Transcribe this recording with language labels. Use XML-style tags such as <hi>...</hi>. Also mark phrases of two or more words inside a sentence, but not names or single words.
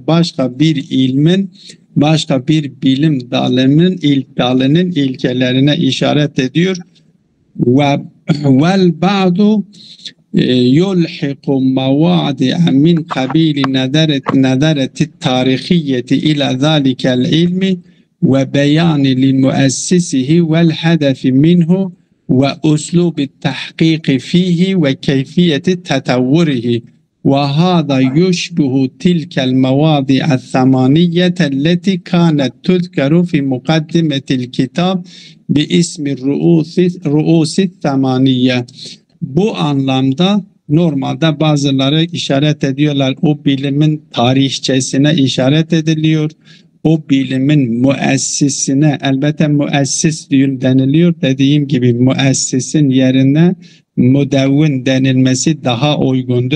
<tr>Başka bir bilim dalının ilkelerine işaret ediyor.</tr> <ar>وبعد يلحق مواضع من قبيل نظرة تاريخية إلى ذلك العلم وبيان لمؤسسه والهدف منه وأسلوب التحقيق فيه وكيفية تطوره وهذا يشبه تلك المواضع الثمانية التي كانت تذكر في مقدمة الكتاب باسم الرؤوس الثمانية.</ar> <tr>Bu anlamda normalde bazıları işaret ediyorlar, o bilimin tarihçesine işaret ediliyor. O bilimin müessisine, elbette müessis deniliyor. Dediğim gibi müessisin yerine müdevvin denilmesi daha uygundur.</tr>